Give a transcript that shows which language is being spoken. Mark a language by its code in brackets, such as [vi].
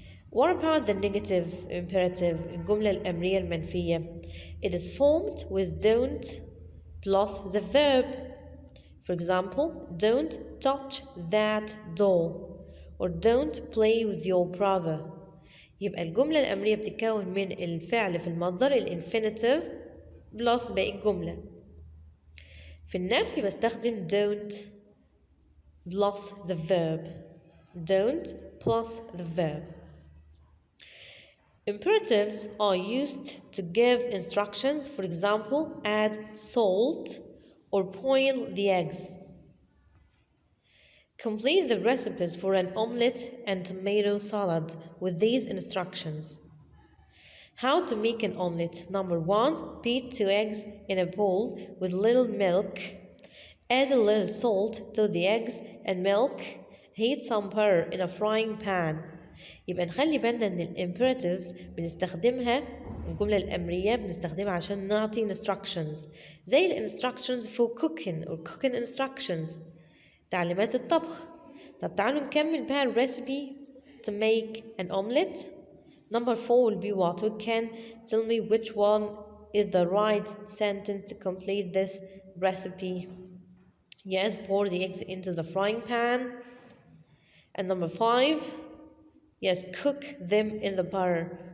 [en] What about the negative imperative, [ar] الجملة الأمرية المنفية? [en] It is formed with don't plus the verb. For example, don't touch that door or don't play with your brother. [ar] يبقى الجملة الأمرية بتتكون من الفعل في المصدر الانفينيتيف بلس باقي الجملة. في النفي بستخدم [en] don't plus the verb. Don't plus the verb. Imperatives are used to give instructions. For example, add salt or boil the eggs. Complete the recipes for an omelette and tomato salad with these instructions. How to make an omelette. Number 1, beat 2 eggs in a bowl with little milk. Add a little salt to the eggs and milk. Heat some butter in a frying pan. [ar] يبقى نخلي بالنا ان الامبيراتيفز بنستخدمها الجملة الأمرية بنستخدمها عشان نعطي instructions زي الانستراكشنز [en] for cooking or cooking instructions [ar] تعليمات الطبخ. طب تعالوا نكمل بقى الريسبي [en] to make an omelette. Number 4 will be what? We can tell me which one is the right sentence to complete this recipe. Yes, pour the eggs into the frying pan. And number 5, yes, cook them in the butter.